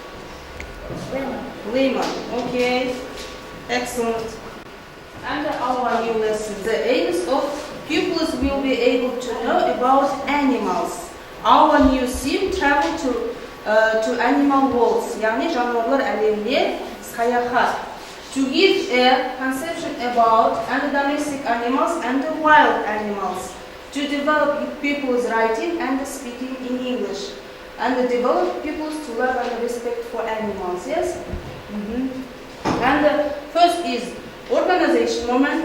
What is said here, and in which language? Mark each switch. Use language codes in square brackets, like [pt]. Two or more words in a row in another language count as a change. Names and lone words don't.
[en] Lemon. Okay. Excellent. And our new lesson. The aims of pupils will be able to know about animals. Our new sim travel to animal worlds. [kk] Yani жануарлар әлеміне саяхат. [en] To give a conception about and domestic animals and the wild animals. To develop pupils' writing and speaking in English. And develop pupils to love and respect for animals. Yes? And first is organization moment.